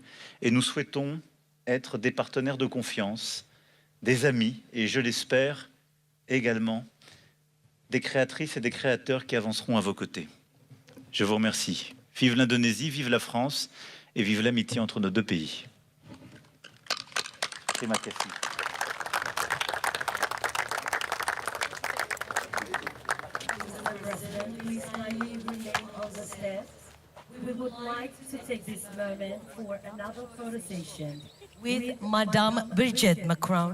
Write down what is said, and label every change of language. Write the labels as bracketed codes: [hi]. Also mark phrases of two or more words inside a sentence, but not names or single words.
[fr] Et nous souhaitons être des partenaires de confiance, des amis et, je l'espère, également des créatrices et des créateurs qui avanceront à vos côtés. Je vous remercie. Vive l'Indonésie, vive la France et vive l'amitié entre nos deux pays. [id] Terima kasih. [en] We would like to take this moment for another photo session with Madame Brigitte Macron.